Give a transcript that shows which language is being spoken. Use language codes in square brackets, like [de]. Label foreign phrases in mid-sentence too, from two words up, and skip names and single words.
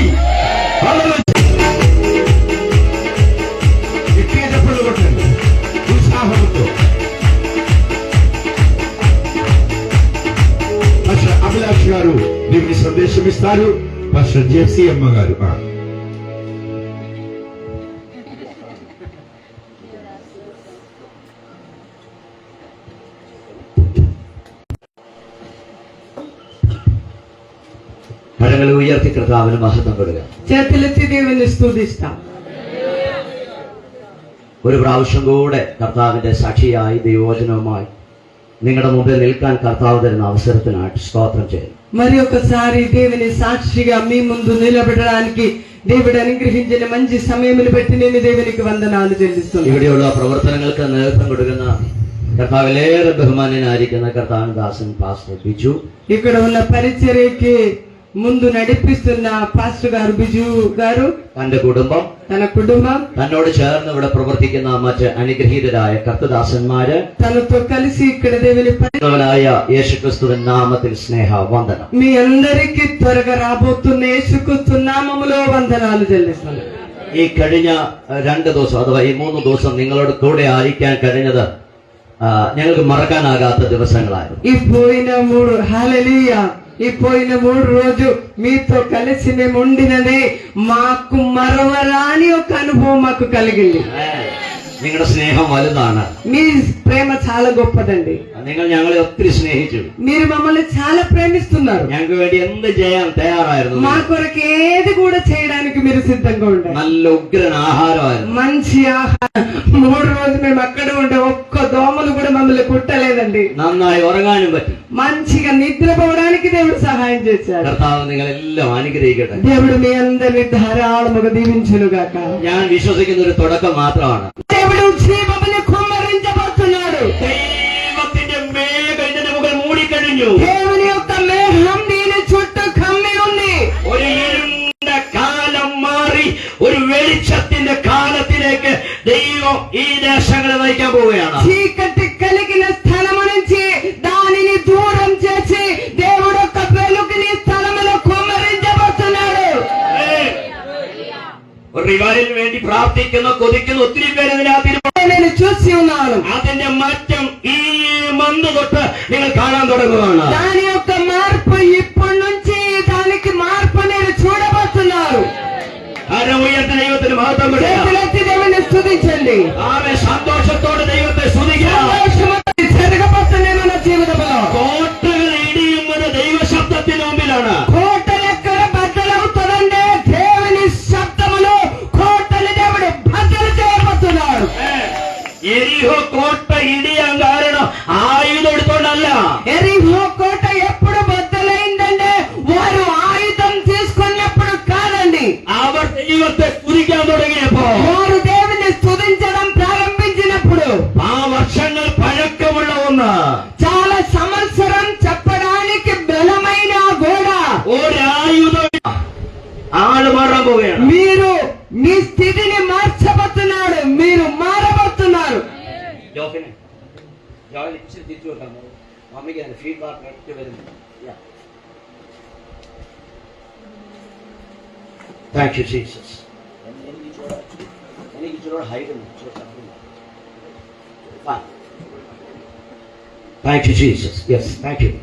[te] హల్లెలూయా. గట్టిగా చెప్పండి, కొట్టండి ఉత్సాహంతో. పాస్టర్ అభిలాష్ గారు దేవుని సందేశం ఇస్తారు. పాస్టర్ జెసి అమ్మ గారు. [ml] കരങ്ങൾ ഉയർത്തി കർത്താവിന് മഹത്വം കൊടുക്കുക. ചേർത്തിലെത്തി ദൈവനെ സ്തുതിക്കാം. ഒരു പ്രാവശ്യം കൂടെ കർത്താവിന്റെ സാക്ഷിയായി ദൈവവചനവുമായി നിങ്ങളുടെ മുമ്പിൽ നിൽക്കാൻ കർത്താവ് തരുന്ന അവസരത്തിനായിട്ട് സ്തോത്രം ചെയ്യുന്നു. [te] మరి ఒకసారి దేవుని సాక్షిగా మీ ముందు నిలబడడానికి దేవుడు అనుగ్రహించిన మంచి సమయమును బట్టి నేను దేవునికి వందనాలు చెల్లిస్తున్నాను. [ml] ഇവിടെയുള്ള പ്രവർത്തനങ്ങൾക്ക് നേതൃത്വം കൊടുക്കുന്ന കർത്താവിലേറെ ബഹുമാന്യനായിരിക്കുന്ന കർത്താവിൻ ദാസൻ പാസ്റ്റർ ബിജു, [te] ఇక్కడ ఉన్న పరిచర్యకి ముందు నడిపిస్తున్న పాస్టర్ గారు బిజు గారు, [ml] തന്റെ കുടുംബം, [te] తన కుటుంబం, [ml] തന്നോട് ചേർന്ന് ഇവിടെ പ്രവർത്തിക്കുന്ന മറ്റ് അനുഗ്രഹീതരായ കർത്തദാസന്മാര്, [te] తనతో కలిసి ఇక్కడ దేవుని [ml] ായ യേശുക്രിസ്തുവിൻ നാമത്തിൽ സ്നേഹ വന്ദനം. [te] మీ అందరికీ త్వరగా రాబోతున్న యేసుక్రీస్తు నామములో వందనాలు చెల్లిస్తున్నాను. [ml] ഈ കഴിഞ്ഞ 2 ദിവസം അഥവാ ഈ 3 ദിവസം നിങ്ങളോട് കൂടെ ആയിരിക്കാൻ കഴിഞ്ഞത് ഞങ്ങൾക്ക് മറക്കാനാകാത്ത ദിവസങ്ങളായിരുന്നു. [te] ఈ పోయిన 3 రోజు మీతో కలిసి మేము ఉండినదే మాకు మరవరాని ఒక అనుభవం మాకు కలిగింది. [ml] നിങ്ങളുടെ സ്നേഹം വലുതാണ്. [te] మీ ప్రేమ చాలా గొప్పదండి. [ml] നിങ്ങൾ ഞങ്ങളെ ഒത്തിരി സ്നേഹിച്ചു. [te] మీరు మమ్మల్ని చాలా ప్రేమిస్తున్నారు. [ml] ഞങ്ങൾക്ക് വേണ്ടി എന്ത് ചെയ്യാൻ തയ്യാറായിരുന്നു. [te] మా కొరకు ఏది కూడా చేయడానికి మీరు సిద్ధంగా ఉండారు. [ml] നല്ല ఉగ్రన ఆహారമായിരുന്നു. [te] మంచి ఆహారం. 3 రోజులు మేము అక్కడ ఉంటే ఒక్క దోమలు కూడా మమ్మల్ని కుట్టలేదండి. [ml] നന്നായി ഉറങ്ങാനും പറ്റി. [te] మంచిగా నిద్రపోవడానికి దేవుడు సహాయం చేశాడు. [ml] കർത്താവ് നിങ്ങളെല്ലാം അനുഗ്രഹിക്കട്ടെ. [te] దేవుడు మీ అందరిని ధారాళముగా దీవించునుగాక. [ml] ഞാൻ విశ్వസിക്കുന്ന ഒരു തുടക്കം മാത്രമാണ്. [te] దేవుడు జీవమును కుమ్మరించబోతున్నాడు. [ml] ദൈവത്തിന്റെ മേഘം ഇതിന്റെ മുകൾ മൂടിക്കഴിഞ്ഞു. [te] దేవుని యొక్క మేఘం దీని చుట్టూ కమ్మి ఉంది. [ml] ഒരു ഇരുണ്ട കാലം മാറി ഒരു വെളിച്ചത്തിന്റെ കാലത്തിലേക്ക് ദൈവം ഈ ദേശങ്ങളെ നയിക്കാൻ പോവുകയാണ്. [te] చీకటి కలిగిన స్థలము నుంచి దానిని దూరం చేసి దేవుడు ఒక వెలుగుని స్థలములో కుమ్మరించబోతున్నాడు. [ml] ഒരു റിവൈവലിന് വേണ്ടി പ്രാർത്ഥിക്കുന്ന കൊതിക്കുന്ന ഒത്തിരി പേര് ഇതിനകത്ത് [te] నేను చూసి ఉన్నాను. [ml] അതിന്റെ മാറ്റം ഈ മന്ത് തൊട്ട് നിങ്ങൾ കാണാൻ തുടങ്ങുകയാണ്. [te] దాని యొక్క మార్పు ఇప్పటి నుంచి దానికి మార్పు నేను చూడబోతున్నాను. [ml] കരം ഉയർത്തി ദൈവത്തിന് മഹത്വം കൊടുക്കുക. [te] చేతులెత్తి దేవుని స్తుతించండి. [ml] ആമേ സന്തോഷത്തോടെ ദൈവത്തെ സ്തുതിക്കുക. [te] సంతోషముతో జరగబోతున్నాయి మన జీవితంలో. [ml] കോട്ടകൾ ഇടിയുന്നത് ദൈവശബ്ദത്തിന് മുമ്പിലാണ്. [te] కోటలు ఎక్కడ బద్దలవుతుందంటే దేవుని శబ్దములో కోటలు దేవుడు బద్దలు చేయబోతున్నాడు. [ml] എരിഹോ കോട്ട ഇടിയാൻ കാരണം ആയുധം എടുത്തോണ്ടല്ല. [te] ఎరిహో కోట ఎప్పుడు బద్దలైందంటే వారు ఆయుధం తీసుకున్నప్పుడు కాదండి. [ml] അവർ ദൈവത്തെ സ്തുതിക്കാൻ തുടങ്ങിയപ്പോ [te] వారు దేవుని స్తుతించడం ప్రారంభించినప్పుడు [ml] ആ വർഷങ്ങൾ പഴക്കമുള്ള ഒന്ന് [te] చాలా సంవత్సరం చెప్పడానికి బలమైన గోడ [ml] ഒരായുധം ആള് മാറാൻ പോവുകയാണ്. [te] మీరు మీ స్థితిని మార్చబోతున్నాడు. మీరు మారబోతున్నారు. [en] Thank you, Jesus. Thank you, Jesus. Yes, thank you.